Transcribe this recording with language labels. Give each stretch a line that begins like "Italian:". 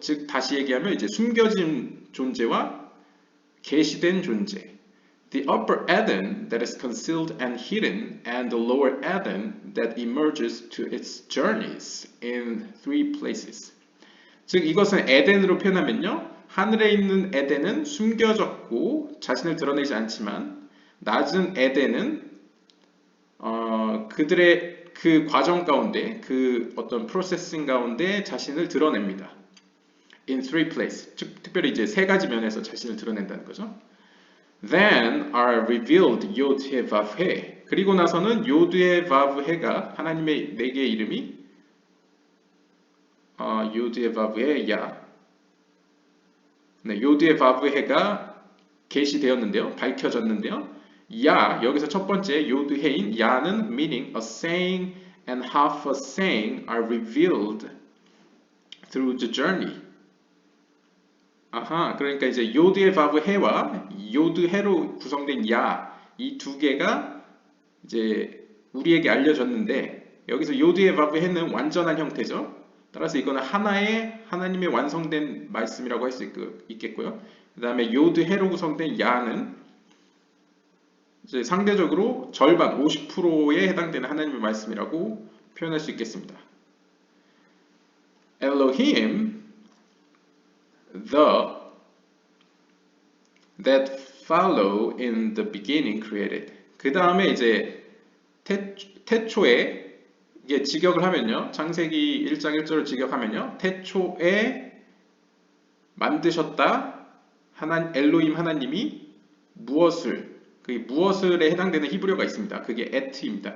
Korean: 즉 다시 얘기하면 이제 숨겨진 존재와 계시된 존재.
English: The upper Eden that is concealed and hidden, and the lower Eden that emerges to its journeys in three places.
Korean: 즉 이것은 에덴으로 표현하면요. 하늘에 있는 에덴은 숨겨졌고 자신을 드러내지 않지만 낮은 에덴은 그들의 그 과정 가운데 그 어떤 프로세싱 가운데 자신을 드러냅니다.
English: In three places.
Korean: 즉 특별히 이제 세 가지 면에서 자신을 드러낸다는 거죠.
English: Then are revealed 요드해 바브해.
Korean: 그리고 나서는 요드해 바브해가 하나님의 네 개의 이름이 요드해 바브해 야. 네, 요드해 바브해가 계시되었는데요. 밝혀졌는데요. 야 여기서 첫 번째 요드해인 야는
English: meaning a saying and half a saying are revealed through the journey.
Korean: 아하, 그러니까 이제 요드의 바브 해와 요드해로 구성된 야, 이 두 개가 이제 우리에게 알려졌는데 여기서 요드의 바브 해는 완전한 형태죠. 따라서 이거는 하나의 하나님의 완성된 말씀이라고 할 수 있겠고요. 그 다음에 요드해로 구성된 야는 이제 상대적으로 절반 50%에 해당되는 하나님의 말씀이라고 표현할 수 있겠습니다.
English: Elohim the that follow in the beginning created.
Korean: 그 다음에 이제 태초에 이게 직역을 하면요. 창세기 1장 1절을 직역하면요. 태초에 만드셨다 엘로힘 하나님이 무엇을 그 무엇을에 해당되는 히브리어가 있습니다. 그게 에트입니다.